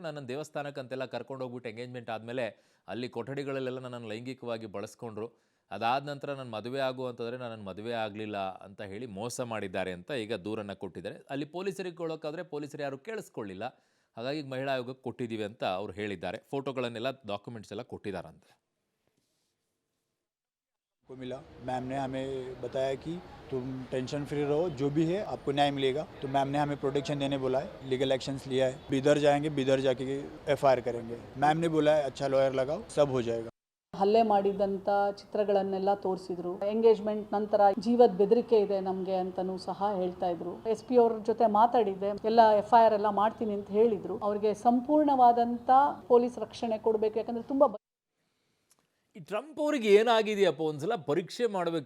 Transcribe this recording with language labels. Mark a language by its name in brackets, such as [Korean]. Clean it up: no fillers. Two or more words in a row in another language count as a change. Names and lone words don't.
[Kannada] ನನ್ನನ್ನು ದೇವಸ್ಥಾನಕ್ಕಂತೆಲ್ಲ ಕರ್ಕೊಂಡು ಹೋಗ್ಬಿಟ್ಟು ಎಂಗೇಜ್ಮೆಂಟ್ ಆದಮೇಲೆ ಅಲ್ಲಿ ಕೊಠಡಿಗಳಲ್ಲೆಲ್ಲ ನನ್ನನ್ನು ಲೈಂಗಿಕವಾಗಿ ಬಳಸ್ಕೊಂಡ್ರು. ಅದಾದ ನಂತರ ನನ್ನ ಮದುವೆ ಆಗುವಂತಂದರೆ ನನ್ನ ಮದುವೆ ಆಗಲಿಲ್ಲ ಅಂತ ಹೇಳಿ ಮೋಸ ಮಾಡಿದ್ದಾರೆ ಅಂತ ಈಗ ದೂರನ್ನು ಕೊಟ್ಟಿದ್ದಾರೆ. ಅಲ್ಲಿ ಪೊಲೀಸರಿಗೆ ಕೊಡೋಕ್ಕಾದರೆ ಪೊಲೀಸರು ಯಾರು ಕೇಳಿಸ್ಕೊಳ್ಳಿಲ್ಲ. ಹಾಗಾಗಿ ಮಹಿಳಾ ಆಯೋಗಕ್ಕೆ ಕೊಟ್ಟಿದ್ದೀವಿ ಅಂತ ಅವರು ಹೇಳಿದ್ದಾರೆ. ಫೋಟೋಗಳನ್ನೆಲ್ಲ ಡಾಕ್ಯುಮೆಂಟ್ಸ್ ಎಲ್ಲ ಕೊಟ್ಟಿದ್ದಾರಂತೆ. [Hindi] को मिला, मैम ने हमें बताया कि तुम टेंशन फ्री रहो, जो भी है आपको न्याय मिलेगा. तो मैम ने हमें प्रोटेक्शन देने बोला है, लीगल एक्शंस लिया है. बिदर जाएंगे, बिदर जाके FIR करेंगे. मैम ने बोला है अच्छा लॉयर लगाओ, सब हो जाएगा. [Kannada] ಹಲ್ಲೆ ಮಾಡಿದಂಥ ಚಿತ್ರಗಳನ್ನೆಲ್ಲ ತೋರಿಸಿದ್ರು. ಎಂಗೇಜ್ಮೆಂಟ್ ನಂತರ ಜೀವದ ಬೆದರಿಕೆ ಇದೆ ನಮಗೆ ಅಂತಲೂ ಸಹ ಹೇಳ್ತಾ ಇದ್ರು. SP ಅವ್ರ ಜೊತೆ ಮಾತಾಡಿದ್ದೆ, ಎಲ್ಲ FIR ಎಲ್ಲ ಮಾಡ್ತೀನಿ ಅಂತ ಹೇಳಿದ್ರು. ಅವ್ರಿಗೆ ಸಂಪೂರ್ಣವಾದಂಥ ಪೊಲೀಸ್ ರಕ್ಷಣೆ ಕೊಡಬೇಕು. ಯಾಕಂದರೆ ತುಂಬ ಈ ಟ್ರಂಪ್ ಅವರಿಗೆ ಏನಾಗಿದೆಯಪ್ಪ, ಒಂದ್ಸಲ ಪರೀಕ್ಷೆ ಮಾಡಬೇಕು.